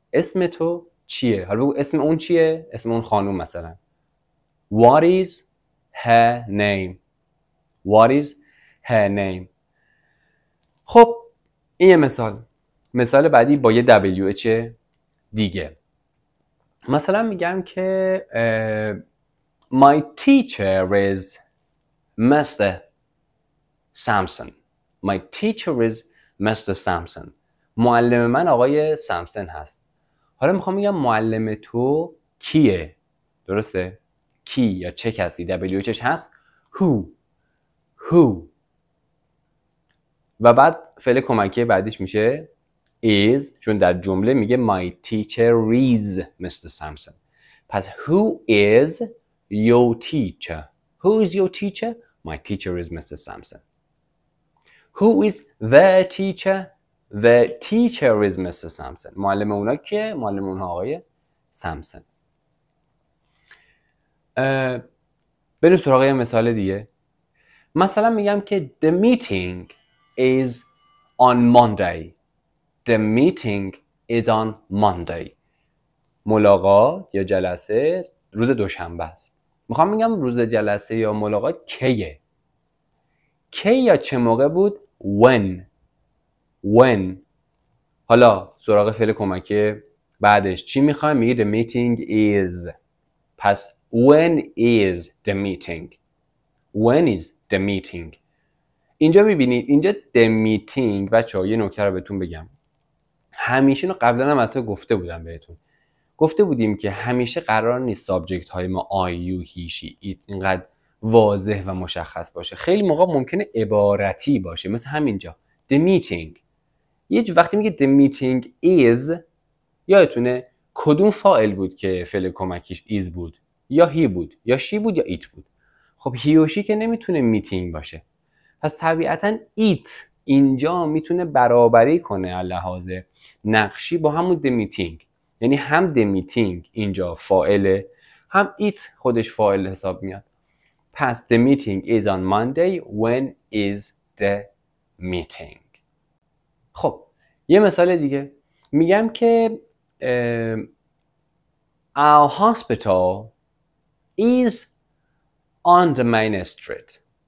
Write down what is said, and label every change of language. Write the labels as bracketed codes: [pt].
[fa] اسم تو چیه؟ حالا بگو اسم اون چیه؟ اسم اون خانوم مثلا. [en] What is her name? What is her name? [fa] خب این یه مثال بعدی با یه WH دیگه. مثلا میگم که [en] My teacher is Mr. Samson. My teacher is Mr. Samson. [fa] معلم من آقای سامسون هست. حالا میخوام بگم معلم تو کیه؟ درسته؟ کی یا چه کسی؟ WHش هست who. و بعد فعل کمکی بعدیش میشه is، چون در جمله میگه [en] My teacher is Mr. Samson. پس who is your teacher? Who is your teacher? My teacher is Mr. Samson. Who is the teacher? The teacher is Mr. Samson. [fa] معلم اونا که معلم اونها آقای سامسون. بریم سراغ یه مثال دیگه. مثلا میگم که [en] The meeting is on Monday. The meeting is on Monday. [fa] ملاقات یا جلسه روز دوشنبه است. میخوام بگم روز جلسه یا ملاقات کیه؟ کی یا چه موقع بود؟ When. حالا سراغ فعل کمکی بعدش چی میخوایم؟ میگه [en] the meeting is. پس when is the meeting? When is the meeting? [fa] اینجا میبینید اینجا [en] the meeting. [fa] بچه‌ها یه نکته رو بهتون بگم. همیشه اینو قبلا هم اصلا گفته بودم بهتون. گفته بودیم که همیشه قرار نیست سابجکت های ما [en] I, you, he, she, it [fa] اینقدر واضح و مشخص باشه. خیلی موقع ممکنه عبارتی باشه، مثل همینجا [en] the meeting. [fa] یه وقتی میگه [en] the meeting is، [fa] یادتونه کدوم فاعل بود که فعل کمکیش is بود؟ یا he بود یا she بود یا it بود. خب he و she که نمیتونه میتینگ باشه، پس طبیعتا it اینجا میتونه برابری کنه از لحاظ نقشی با همون [en] the meeting. [fa] یعنی هم [en] the meeting [fa] اینجا فاعله، هم it خودش فاعل حساب میاد. [en] پس the meeting is on Monday. When is the meeting؟ [fa] خب یه مثال دیگه میگم که [en] our hospital is on the main street.